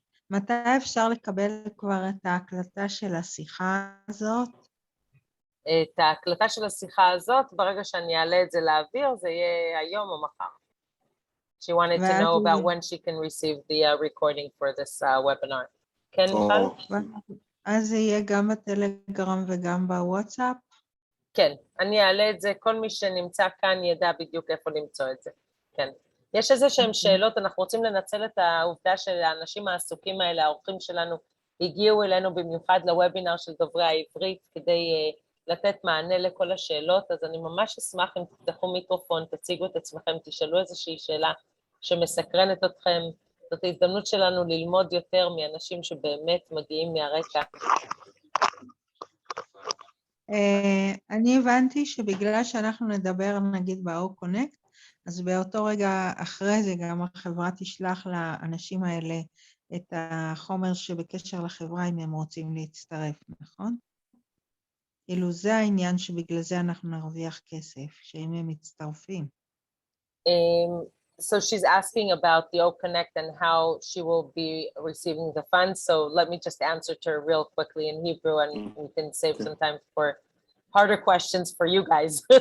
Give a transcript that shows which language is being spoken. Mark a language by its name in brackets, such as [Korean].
[Hebrew] מתי אפשר לקבל כבר את ההקלטה של השיחה הזאת? את ההקלטה של השיחה הזאת, ברגע שאני אעלה את זה לאוויר, זה יהיה היום או מחר. [English] She wanted to know about when she can receive the recording for this webinar. [Hebrew] כן, מיכל? אז זה יהיה גם בטלגרם וגם בוואטסאפ? כן, אני אעלה את זה, כל מי שנמצא כאן ידע בדיוק איפה למצוא את זה. כן. יש איזה שהם שאלות, אנחנו רוצים לנצל את העובדה של האנשים העסוקים האלה, האורחים שלנו, הגיעו אלינו במיוחד לוובינר של דוברי העברית, כדי לתת מענה לכל השאלות, אז אני ממש אשמח אם תפתחו מיקרופון, תציגו את עצמכם, תשאלו איזושהי שאלה שמסקרנת אתכם, זאת ההזדמנות שלנו ללמוד יותר מאנשים שבאמת מגיעים מהרקע. אני הבנתי שבגלל שאנחנו נדבר נגיד ב-O-Connect, אז באותו רגע אחרי זה גם החברה תשלח לאנשים האלה את החומר שבקשר לחברה אם הם רוצים להצטרף, נכון? כאילו זה העניין שבגלל זה אנחנו נרוויח כסף, שאם הם מצטרפים. [English] So she's asking about the O-Connect and how she will be receiving the funds. So let me just answer to her real quickly in Hebrew, and we can save some time for harder questions for you guys.